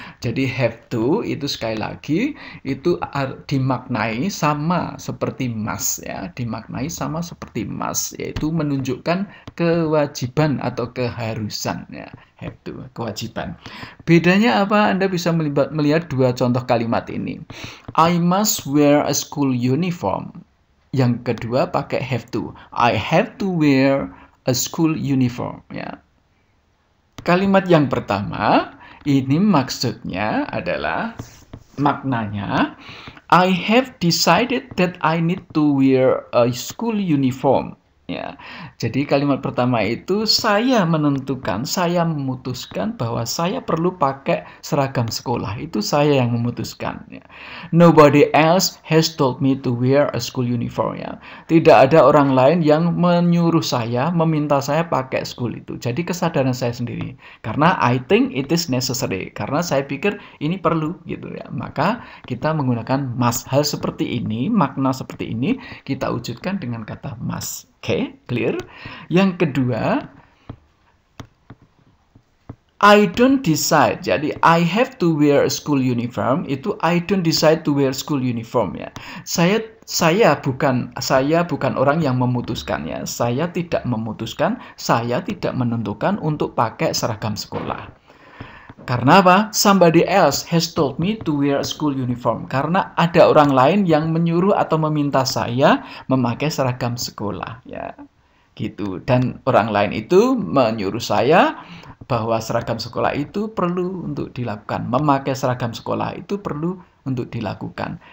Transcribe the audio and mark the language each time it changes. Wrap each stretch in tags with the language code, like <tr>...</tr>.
<id>Jadi have to itu sekali lagi itu dimaknai sama seperti must ya, dimaknai sama seperti must, yaitu menunjukkan kewajiban atau keharusan ya. Have to, kewajiban. Bedanya apa? Anda bisa melihat dua contoh kalimat ini.</id> <en>I must wear a school uniform.</en> <id>Yang kedua pakai</id> <en>have to. I have to wear a school uniform ya.</en> <id>Kalimat yang pertama, ini maksudnya adalah maknanya,</id> <en>I have decided that I need to wear a school uniform.</en> <id>Ya, jadi kalimat pertama itu saya menentukan, saya memutuskan bahwa saya perlu pakai seragam sekolah. Itu saya yang memutuskan. Ya.</id> <en>Nobody else has told me to wear a school uniform.</en> <id>Ya. Tidak ada orang lain yang menyuruh saya, meminta saya pakai school itu. Jadi kesadaran saya sendiri. Karena</id> <en>I think it is necessary.</en> <id>Karena saya pikir ini perlu gitu ya. Maka kita menggunakan must. Hal seperti ini, makna seperti ini kita wujudkan dengan kata must. Oke, clear? Yang kedua,</id> <en>I don't decide.</en> <id>Jadi,</id> <en>I have to wear a school uniform.</en> <id>Itu</id> <en>I don't decide to wear school uniform ya.</en> <id>Saya bukan orang yang memutuskannya. Saya tidak memutuskan, saya tidak menentukan untuk pakai seragam sekolah. Karena apa?</id> <en>Somebody else has told me to wear a school uniform.</en> <id>Karena ada orang lain yang menyuruh atau meminta saya memakai seragam sekolah. Ya, gitu. Dan orang lain itu menyuruh saya bahwa seragam sekolah itu perlu untuk dilakukan. Memakai seragam sekolah itu perlu untuk dilakukan.</id>